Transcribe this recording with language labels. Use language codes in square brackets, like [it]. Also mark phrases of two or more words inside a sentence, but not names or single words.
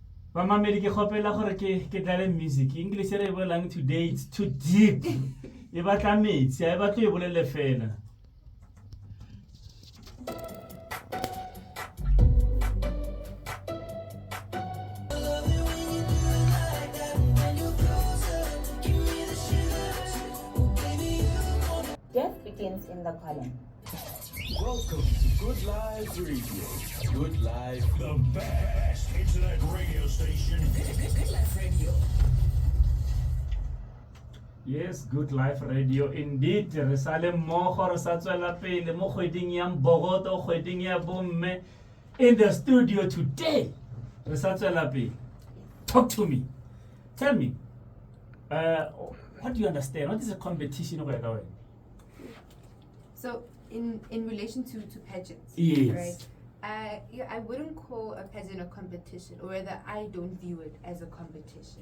[tn] Ba mamedi ke khopela gore ke tlale music. [en] English [tn] re bolang [en] today it's too deep. [tn] E batla metsi, e batla e bolele fela. [en] Death begins in the column. Welcome to Good Life Radio. Good Life, the best internet radio station. Good Life Radio. Yes, Good Life Radio indeed. [tn] Re sale mmogo re sa tswela pele mo kgweding ya Mbogoto, kgweding ya bomme [en] in the studio today. [tn] Re sa tswela pele. [en] Talk to me. Tell me. What do you understand? What is a competition over there? So in relation to pageants, Yes. right? I wouldn't call a pageant a competition, or rather, I don't view it as a competition.